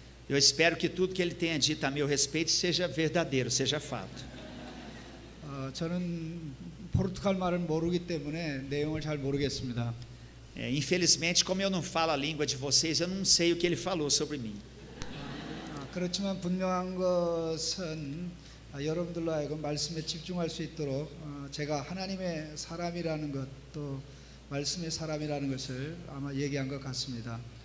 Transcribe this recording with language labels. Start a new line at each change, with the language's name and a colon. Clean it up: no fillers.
Portuguese: Eu espero que tudo que ele tenha dito a meu respeito seja verdadeiro, seja fato.
Korean: 저는 포르투갈 말을 모르기 때문에 내용을 잘 모르겠습니다.
Portuguese: Infelizmente, como eu não falo a língua de vocês, eu não sei o que ele falou sobre mim.
Korean: 그렇지만 분명한 것은 여러분들로 하여금 말씀에 집중할 수 있도록 제가 하나님의 사람이라는 것, 또 말씀의 사람이라는 것을 아마 얘기한 것 같습니다.